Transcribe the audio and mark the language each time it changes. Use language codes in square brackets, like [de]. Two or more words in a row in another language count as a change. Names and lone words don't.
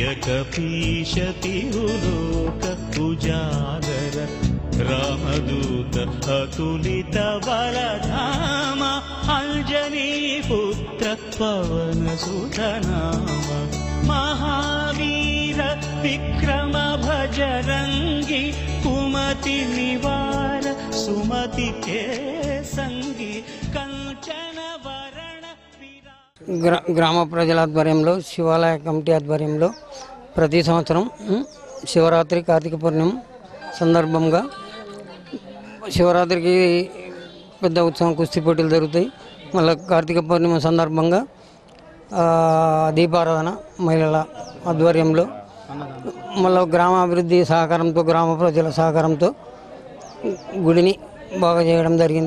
[awa] कपीश तिरुलोक उजागर रामदूत अतुलित बलधाम अंजनी पुत्र पवन सुत नाम महावीर विक्रम भजरंगी कुमति निवार सुमति के संगी कंचन [te] గ్రామ ప్రజల ఆధ్వర్యంలో శివాలయ కమిటీ ఆధ్వర్యంలో ప్రతి సంవత్సరం శివరాత్రి కార్తీక పూర్ణిమ సందర్భంగా శివరాత్రికి పెద్ద ఉత్సవం కుస్తీ పోటీలు జరుగుతాయి. మళ్ళీ కార్తీక పూర్ణిమ సందర్భంగా దీపారాధన మహిళల ఆధ్వర్యంలో మళ్ళీ గ్రామాభివృద్ధి సహకారంతో గ్రామ ప్రజల సహకారంతో గుడిని బాగా చేయడం జరిగింది.